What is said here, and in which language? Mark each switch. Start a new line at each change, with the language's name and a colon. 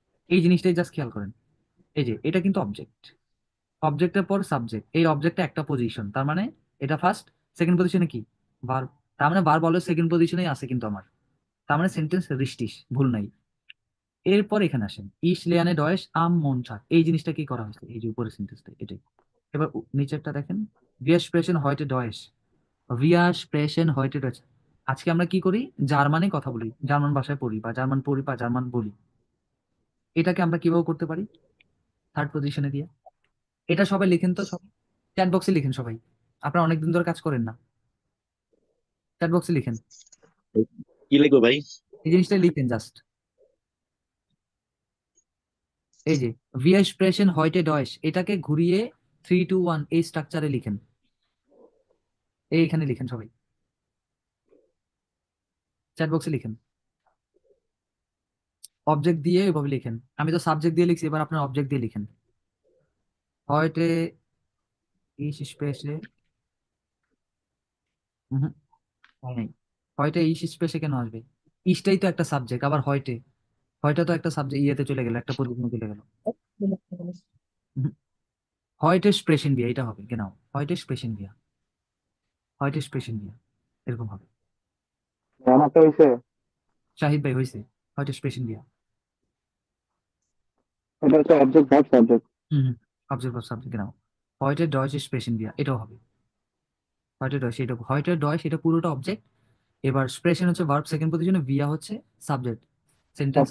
Bangla: এই জিনিসটাই জাস্ট খেয়াল করেন। এই যে এটা কিন্তু অবজেক্ট, অবজেক্টের পর সাবজেক্ট, এই অবজেক্টটা একটা পজিশন, তার মানে এটা ফার্স্ট। সেকেন্ড পজিশনে কি? ভার্ব। তার মানে ভার্ব অলওয়েজ সেকেন্ড পজিশনেই আছে কিন্তু আমার। তার মানে সেন্টেন্স রিস্টিস, ভুল নাই। এরপর এখানে আসেন,
German: ইস লেয়ানে ডয়েশ আম মন্টাগ,
Bangla: এই জিনিসটা কি করা হয়েছে? এই যে উপরের সেন্টেন্সটা এটাই। এবার নিচেরটা দেখেন,
German: wir sprechen heute Deutsch, wir sprechen heute Deutsch।
Bangla: আজকে আমরা কি করি? জার্মানে কথা বলি, জার্মান ভাষায় পড়ি বা জার্মান পড়ি বা জার্মান বলি। এটাকে আমরা কিভাবে করতে পারি? থার্ড পজিশনে দিয়ে। এটা সবাই লিখেন তো, সবাই চ্যাট বক্সে লিখেন সবাই। আপনারা অনেকদিন ধরে কাজ করেন না, চ্যাট বক্সে লিখেন, কি লিখবো ভাই? এই জিনিসটা লিখেন জাস্ট। এই যে
German: wir sprechen heute Deutsch,
Bangla: এটাকে ঘুরিয়ে 3, 2, 1 এই স্ট্রাকচারে লিখেন। এইখানে লিখেন সবাই, চ্যাট বক্সে লিখেন। অবজেক্ট দিয়ে এভাবে লিখেন। আমি তো সাবজেক্ট দিয়ে লিখছি, এবার আপনার অবজেক্ট দিয়ে লিখেন।
German: heute ich spreche,
Bangla: হুম, হয় নাই।
German: heute ich spreche
Bangla: কেন আসবে? ইসটাই তো একটা সাবজেক্ট, আবার হয়টে, হয়টা তো একটা সাবজেক্ট, ইয়েতে চলে গেল, একটা পজিশনে চলে গেল।
German: heute sprechen wir,
Bangla: এটা হবে
German: genau, heute sprechen wir, heute sprechen wir,
Bangla: এরকম হবে। আমারটা হইছে। শাহিদ ভাই হয়েছে,
German: heute sprechen wir।
Bangla: এটা হচ্ছে অবজেক্ট ভার্ব সাবজেক্ট। হুম হুম, object verb subject genau,
German: heute Deutsch sprechen wir,
Bangla: এটাও হবে heute Deutsch, এটা heute Deutsch, এটা পুরোটা অবজেক্ট। এবার স্প্রেশন হচ্ছে ভার্ব সেকেন্ড পজিশনে, ভিয়া হচ্ছে সাবজেক্ট, সেন্টেন্স